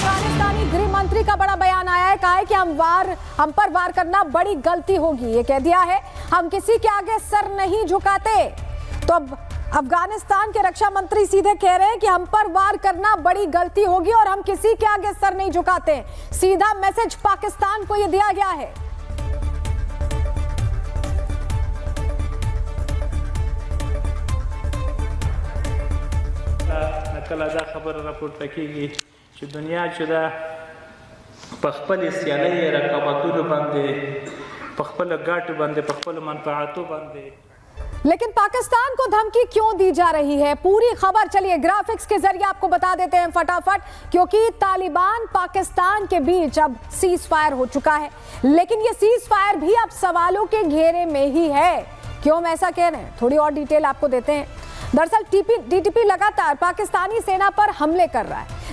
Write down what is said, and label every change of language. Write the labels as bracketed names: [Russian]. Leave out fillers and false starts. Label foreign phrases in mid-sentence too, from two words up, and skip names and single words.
[Hindi] अफगानिस्तानी गृह मंत्री का बड़ा बयान आया है, कहा है कि हम पर वार करना बड़ी गलती होगी। ये कह दिया है हम किसी के आगे सर नहीं झुकाते। तो अब अफगानिस्तान के रक्षा मंत्री सीधे कह रहे हैं कि हम पर वार करना बड़ी गलती होगी और हम किसी के आगे सर नहीं झुकाते। सीधा मैसेज पाकिस्तान को ये दिया गया है। [Pashto] کله دا خبره راپورته کیږي چې دنیا چې دا په خپل سیالۍ رقابتونو باندې په خپل ګټو باندې په خپل منفعتو باندې [Hindi] लेकिन पाकिस्तान को धमकी क्यों दी जा रही है, पूरी खबर चलिए ग्राफिक्स के जरिए आपको बता देते हैं फटाफट। क्योंकि तालिबान पाकिस्तान के बीच अब [English] cease fire [Hindi] हो चुका है, लेकिन ये [English] cease fire [Hindi] भी अब सवालों के घेरे में ही है। क्यों हम ऐसा कह रहे हैं, थोड़ी और डिटेल आपको देते हैं। दरअसल टीटीपी लगातार पाकिस्तानी सेना पर हमले कर रहा है।